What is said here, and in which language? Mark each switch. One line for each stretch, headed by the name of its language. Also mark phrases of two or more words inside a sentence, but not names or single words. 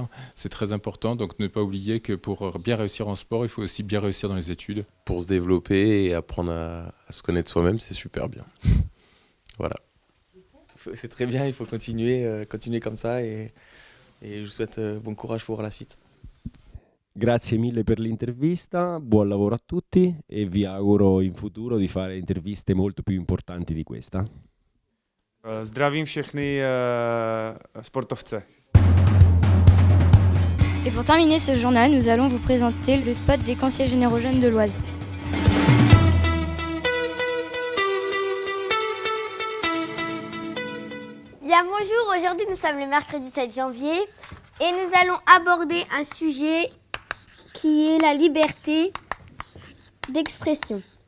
French: C'est très important, donc ne pas oublier que pour bien réussir en sport, il faut aussi bien réussir dans les études. Pour se développer et apprendre à se connaître soi-même, c'est super bien. Voilà. C'est très bien, il faut continuer comme ça et je vous souhaite bon courage pour la suite.
Italian: Grazie mille per l'intervista, buon lavoro a tutti e vi auguro in futuro di fare interviste molto più importanti di questa.
Czech: Zdravím všechny sportovce.
French: Et pour terminer ce journal, nous allons vous présenter le spot des conseillers généraux jeunes de l'Oise. Bien bonjour, aujourd'hui nous sommes le mercredi 7 janvier et nous allons aborder un sujet qui est la liberté d'expression.